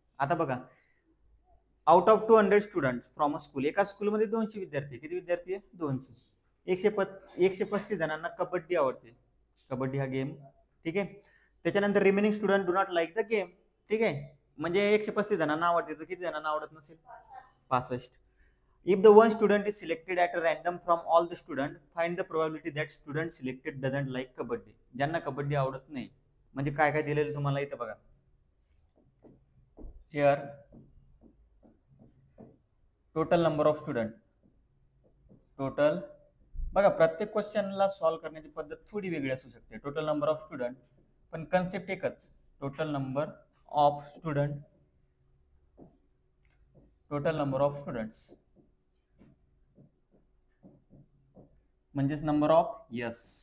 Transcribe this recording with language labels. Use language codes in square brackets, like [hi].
[mr] आता बघा, [en] Out of 200 student from a school. [mr] एका स्कूलमध्ये 200 विद्यार्थी. किती विद्यार्थी आहे? 200. 135 जणांना कबड्डी आवडते. कबड्डी हा गेम. ठीक आहे. त्याच्यानंतर [en] Remaining student do not like the game. [mr] ठीक आहे, म्हणजे 135 जणांना आवडते तर किती जणांना आवडत नसेल? 65. [en] If the one student is selected at a random from all the student, find the probability that student selected doesn't like kabaddi. [mr] ज्यांना कबड्डी आवडत नाही, म्हणजे काय काय दिलेलं तुम्हाला इथं बघा. [en] Here total number of student. [mr] Total बघा, प्रत्येक क्वेश्चनला सॉल्व्ह करण्याची पद्धत थोडी वेगळी असू शकते. [en] total number of student, [mr] पण कन्सेप्ट एकच. [en] Total number of student, total number of students म्हणजेच number of yes.